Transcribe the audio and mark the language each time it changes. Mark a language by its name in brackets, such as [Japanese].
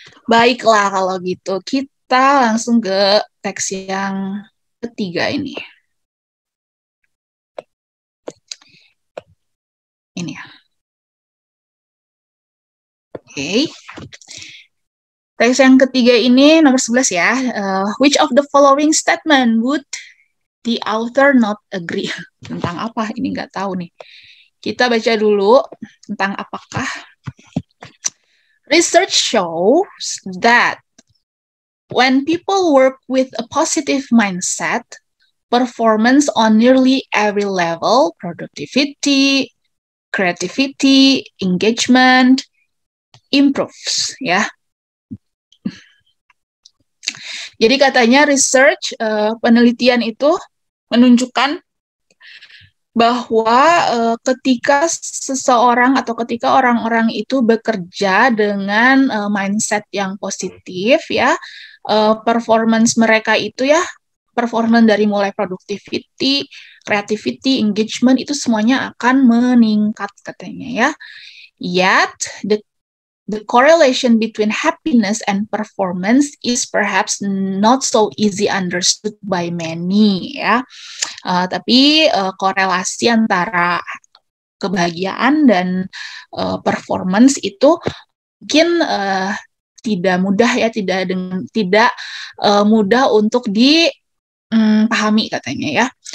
[Indonesian] Baiklah kalau gitu. Kita langsung ke teks yang ketiga ini. Ini ya. Oke. Teks yang ketiga ini nomor 11 ya. [English] Which of the following statement would the author not agree? [Indonesian] Tentang apa? Ini nggak tahu nih. Kita baca dulu tentang apakah. [English] Research shows that when people work with a positive mindset, performance on nearly every level, productivity, creativity, engagement, improves, ya. [Indonesian] Jadi katanya research, penelitian itu menunjukkan bahwa ketika seseorang atau ketika orang-orang itu bekerja dengan mindset yang positif ya, performance mereka itu ya, performance dari mulai productivity, creativity, engagement itu semuanya akan meningkat katanya ya. [English] Yet the correlation between happiness and performance is perhaps not so easy understood by many ya. [Indonesian] Tapi korelasi antara kebahagiaan dan performance itu mungkin tidak mudah ya, tidak mudah untuk dipahami katanya ya.